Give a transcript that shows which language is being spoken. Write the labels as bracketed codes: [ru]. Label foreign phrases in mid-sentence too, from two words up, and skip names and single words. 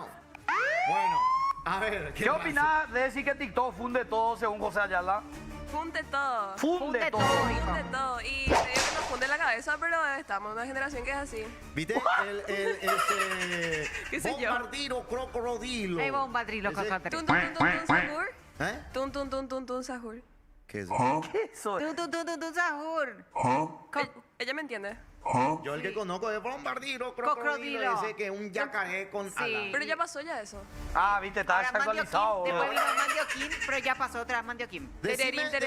[es] Bueno, a ver. ¿Qué opinás de decir que TikTok funde todo según José Ayala? Funde todo. Funde todo. Funde todo. Y te digo que nos funde la cabeza, pero estamos en una generación que es así. ¿Viste? ¿Qué sé yo? Bombardiro crocodilo. Hay bombardilo, Ese- cosatri. Tun, tun, tun, tun, tun, sahur. ¿Eh? Tun, tun, tun, tun, tun, sahur. ¿Qué es eso? ¿Qué es eso? Tu, sahur. Ella me entiende. Yo el que conozco es bombardiro crocodilo. Crocodilo. Dice que es un yacaré con Sí. alas. Pero ya pasó ya eso. Ah, viste, está Ahora desactualizado. Mandioquín. Después boludo. vino Mandioquín, pero ya pasó otra vez Mandioquín. Tererín, tereré.